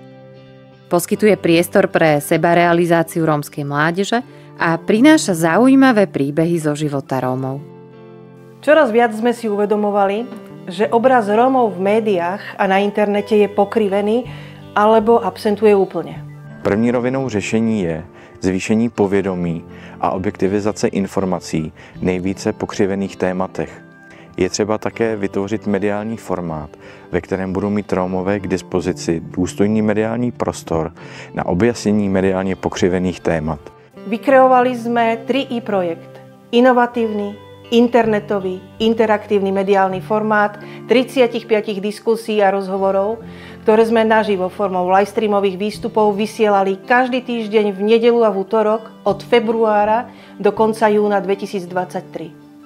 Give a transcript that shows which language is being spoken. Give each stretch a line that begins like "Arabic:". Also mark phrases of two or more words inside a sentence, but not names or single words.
Slovak: Poskytuje priestor pre sebarealizáciu rómskej mládeže a prináša zaujímavé príbehy zo života Rómov. Čoraz viac sme si uvedomovali, že obraz Rómov v médiách a na internete je pokrivený alebo absentuje úplne.
Czech: První rovinou řešení je zvýšení povědomí a objektivizace informací v nejvíce pokřivených tématech. Je třeba také vytvořit mediální formát, ve kterém budou mít Rómové k dispozici důstojný mediální prostor na objasnění mediálně pokřivených témat.
Slovak: Vykreovali sme 3i projekt. Inovatívny, internetový, interaktívny mediálny formát 35 diskusí a rozhovorov, ktoré sme naživo formou livestreamových výstupov vysielali každý týždeň v nedeľu a v útorok od februára do konca júna 2023.